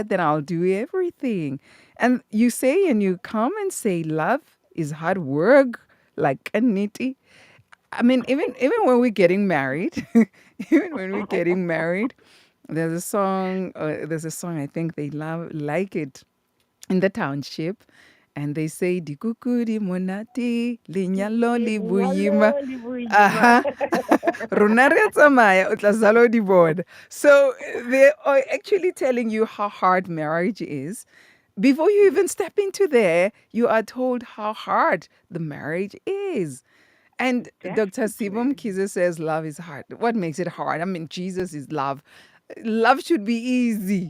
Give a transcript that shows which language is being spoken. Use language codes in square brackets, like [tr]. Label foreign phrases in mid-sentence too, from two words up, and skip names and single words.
[en] that, then I'll do everything. And you say, and you come and say, love is hard work, like a nitty. I mean, even when we're getting married, even when we're getting married, there's a song. There's a song I think they love like it in the township, and they say [st] "Dikuku di monate lenyalo li boima." Lenyalo le boima. Aha, rona re a tsamaya, o tla sala o di bona. [en] So they are actually telling you how hard marriage is. Before you even step into there, you are told how hard the marriage is. And Dr. Sibo Definitely. Mkhize says love is hard. What makes it hard? I mean, Jesus is love. Love should be easy.